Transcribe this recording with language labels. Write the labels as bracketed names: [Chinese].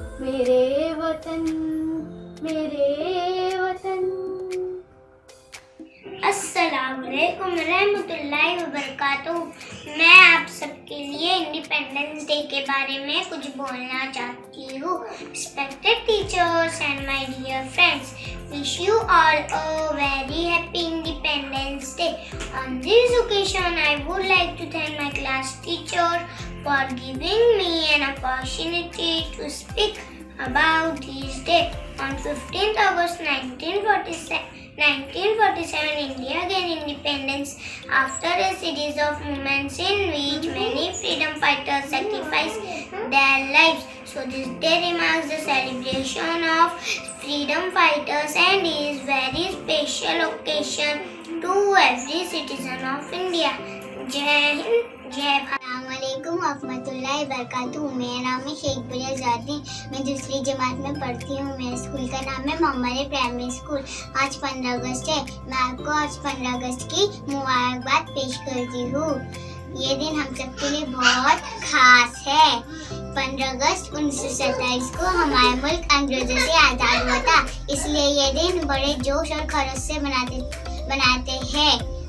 [Hindi] मेरे वतन, मेरे वतन। [Arabic] अस्सलामुअलैकुम रहमतुल्लाहि व बरकातुहू। [Hindi] मैं आप सबके लिए इंडिपेंडेंस डे के बारे में कुछ बोलना चाहती हूँ। [English] Respected teachers and my dear friends, wish you all a very happy Independence Day. On this occasion, I would like to thank my class teacher for giving me an opportunity to speak about this day. On 15th August 1947, India gained independence after a series of movements in which many freedom fighters sacrificed their lives. So this day remarks the celebration of freedom fighters and is very special occasion to every citizen of India. [Hindi] जय हिंद, जय भारत। [Arabic] अस्सलामुअलैकुम रहमतुल्लाहि वबरकातुहू। [Hindi] मेरा नाम है शेख बुरियाजादी, मैं दूसरी जमात में पढ़ती हूँ। मेरे स्कूल का नाम है मोहम्मदी प्राइमरी स्कूल। आज 15 अगस्त है। मैं आपको आज 15 अगस्त की मुबारकबाद पेश करती हूँ। ये दिन हम सबके लिए बहुत खास है। 15 अगस्त 1927 को हमारा मुल्क अंग्रेजों से आज़ाद हुआ था, इसलिए ये दिन बड़े जोश और खरोश से मनाते हैं।